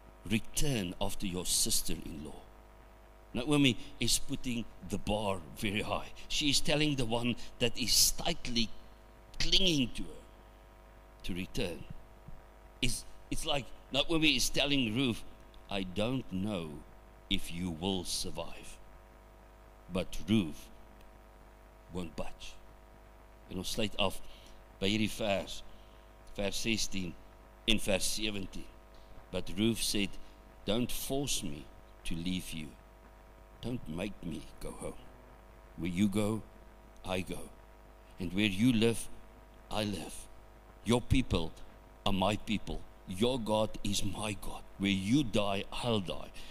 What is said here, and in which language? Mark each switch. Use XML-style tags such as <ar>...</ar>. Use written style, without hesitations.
<en>Return after your sister-in-law. Naomi is putting the bar very high. She is telling the one that is tightly clinging to her to return. It's like Naomi is telling Ruth, I don't know if you will survive. But Ruth won't budge.</en> <af>En ons sluit af by hierdie vers 16 en vers 17.</af> <en>But Ruth said, don't force me to leave you. Don't make me go home. Where you go, I go. And where you live, I live. Your people are my people. Your God is my God. Where you die, I'll die.</en>